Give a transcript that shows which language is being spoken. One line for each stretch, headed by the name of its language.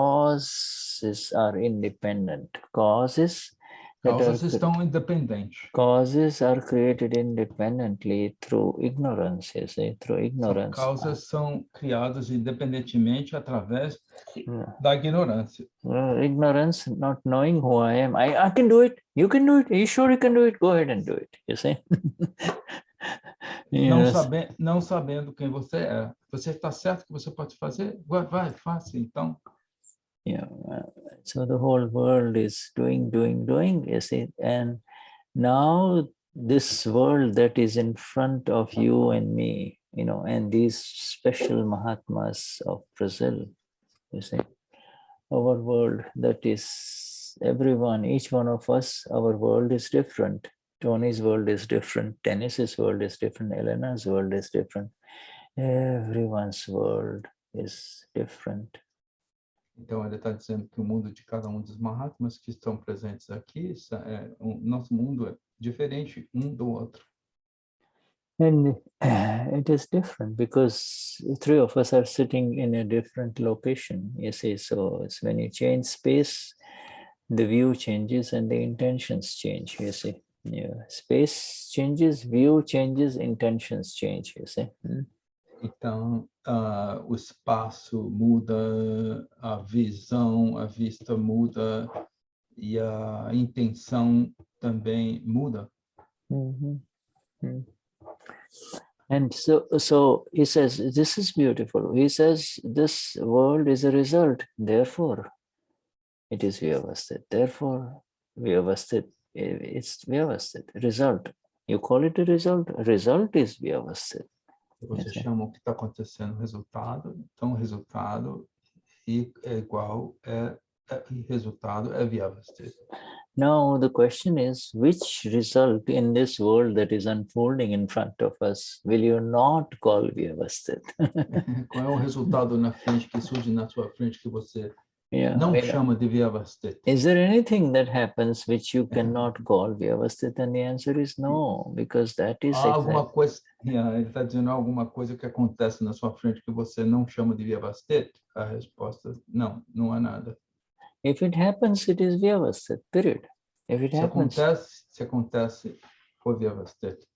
English: Causes are independent. Causes
Portuguese: estão independentes.
English: Causes are created independently through ignorance, you see, through ignorance.
Portuguese: Causas são criadas independentemente através da ignorância.
English: Ignorance, not knowing who I am. I can do it. You can do it. Are you sure you can do it? Go ahead and do it, you see.
Portuguese: Não sabendo quem você é. Você está certo que você pode fazer? Vai, faça, então.
English: Yeah, so the whole world is doing, you see, and now this world that is in front of you and me, you know, and these special Mahatmas of Brazil, you see, our world, that is everyone, each one of us, our world is different. Tony's world is different, Dennis's world is different, Elena's world is different. Everyone's world is different.
Portuguese: Então, ele está dizendo que o mundo de cada dos Mahatmas que estão presentes aqui, nosso mundo é diferente do outro.
English: And it is different because the three of us are sitting in a different location, you see. So it's when you change space, the view changes and the intentions change, you see. Yeah. Space changes, view changes, intentions change, you see.
Portuguese: Então, o espaço muda, a visão, a vista muda e a intenção também muda.
English: And so he says, this is beautiful. He says, this world is a result. Therefore, it is Vyavasthit. Therefore, Vyavasthit, it's Vyavasthit. Result. You call it a result? Result is Vyavasthit.
Portuguese: Você chama o que está acontecendo resultado, então o resultado é igual, resultado é Vyavasthit.
English: Now the question is, which result in this world that is unfolding in front of us will you not call Vyavasthit?
Portuguese: Qual é o resultado na frente que surge na sua frente que você não chama de Vyavasthit?
English: Is there anything that happens which you cannot call Vyavasthit? And the answer is no, because that is
Portuguese: alguma coisa. Ele está dizendo alguma coisa que acontece na sua frente que você não chama de Vyavasthit? A resposta não há nada.
English: If it happens, it is Vyavasthit, period. If it happens,
Portuguese: se acontece, foi Vyavasthit.